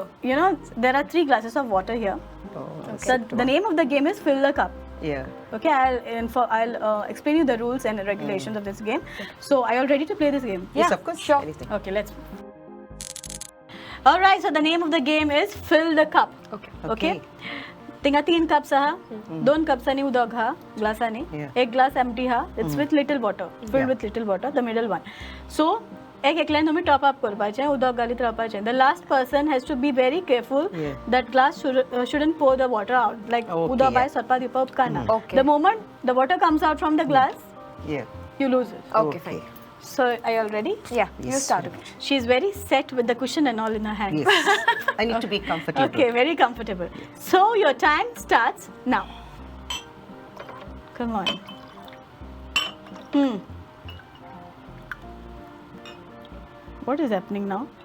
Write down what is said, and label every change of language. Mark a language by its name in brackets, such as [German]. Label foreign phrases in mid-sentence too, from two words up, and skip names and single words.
[English] You know, there are 3 glasses of water here. So the name of the game is Fill the Cup. Yeah. Okay, I'll explain you the rules and regulations of this game. So are you all ready to play this game? Yes, Yeah, of course. sure. Anything. Okay, let's. All right, so the name of the game is Fill the Cup. Okay. [Konkani] Okay. तिंगा 3 cups हा 2 cupsani उदक हा ग्लासानी [English] Yeah. 1 glass empty हा it's with little water filled Yeah. with little water the middle one so [Konkani] एक एकल्यान तुम्ही टॉप अप करपाचें उदक घालीत रावपाचें [English] the last person has to be very careful Yeah. that glass shouldn't pour the water out like Okay, उदक yeah. [Konkani] भायर सरपा दिवपा उपकारना [English] Okay. the moment the water comes out from the glass Yeah. you lose it Okay, fine. so are you all ready Yeah, you Yes. start it. she's very set with the cushion and all in her hand Yes. I need to be comfortable. Okay, very comfortable. So your time starts now. Come on. What is happening now?